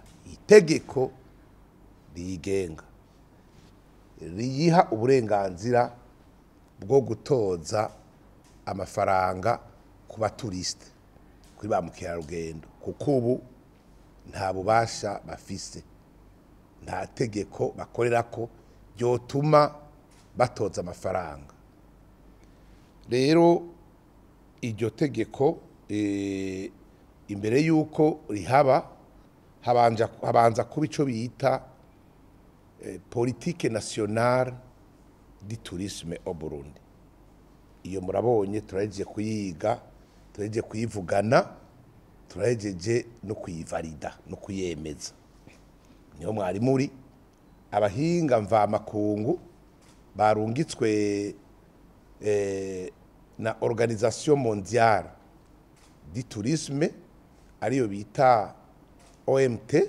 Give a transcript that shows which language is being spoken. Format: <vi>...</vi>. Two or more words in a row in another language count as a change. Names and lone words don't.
<rn>Itegeko riyigenga riyiha uburenganzira bwo gutoza amafaranga ku baturiste, kuri ba mukerarugendo, kuko ubu nta bubasha bafise, nta tegeko bakorerako ryotuma batoza amafaranga. Rero iryo tegeko imbere yuko rihaba habanza kuba ico bita</rn> <fr>politique nationale du tourisme au Burundi.</fr> <rn>Iyo murabonye turahejeje kuyiga, turahejeje kuyivugana, turahejeje no kuyivalida no kuyemeza. Niho mwari muri abahinga mvamakungu barungitswe na Organisation Mondiale du Tourisme ariyo bita OMT.</rn>